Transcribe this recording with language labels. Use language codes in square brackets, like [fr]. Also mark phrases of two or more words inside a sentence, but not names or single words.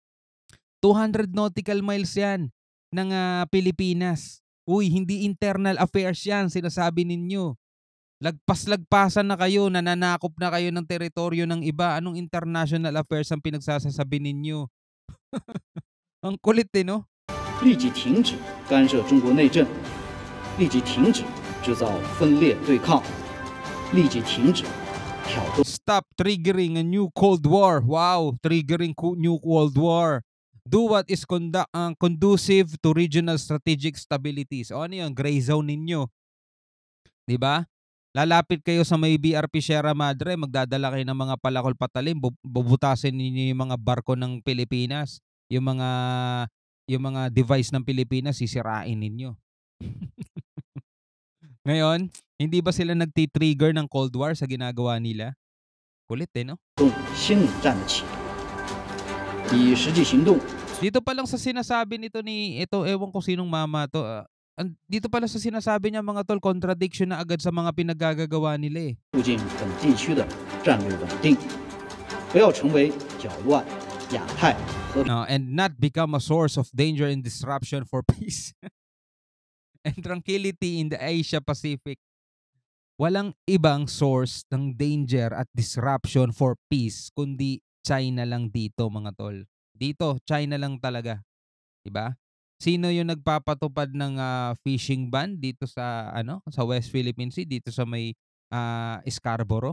[tl] 200 [en] nautical miles [tl] yan ng Pilipinas. Uy, hindi [en] internal affairs [tl] yan, sinasabi ninyo. Lagpas-lagpasan na kayo, nananakop na kayo ng teritoryo ng iba. Anong [en] international affairs [tl] ang pinagsasasabi ninyo? Ang kulit no? [zh] 立即停止干涉中国内政，立即停止制造分裂对抗，立即停止挑动。 [en] Stop triggering a new Cold War. Wow, triggering new Cold War. Do what is conducive to regional strategic stability. [tl] So ano yung [en] gray zone [tl] ninyo? 'Di ba? Lalapit kayo sa may BRP Sierra Madre, magdadala kayo ng mga palakol patalim, bubutasin ninyo yung mga barko ng Pilipinas, yung mga device ng Pilipinas sisirain ninyo. Ngayon, Hindi ba sila nagti-trigger ng Cold War sa ginagawa nila? Kulit eh, no? [zh] 动新冷战的企图，以实际行动 [tl] Dito pa lang sa sinasabi nito ni ito ewan ko sinong mama 'to, dito pa lang sa sinasabi niya mga tol, contradiction na agad sa mga pinaggagawa nila, eh. [zh] 促进本地区的战略稳定，不要成为搅乱亚太和平 [en] And not become a source of danger and disruption for peace and tranquility in the Asia Pacific. [tl] Walang ibang source ng danger at [en] disruption for peace [tl] kundi China lang dito mga tol. Dito, China lang talaga, 'di ba? Sino yung nagpapatupad ng [en] fishing ban [tl] dito sa sa West Philippine Sea dito sa may Scarborough?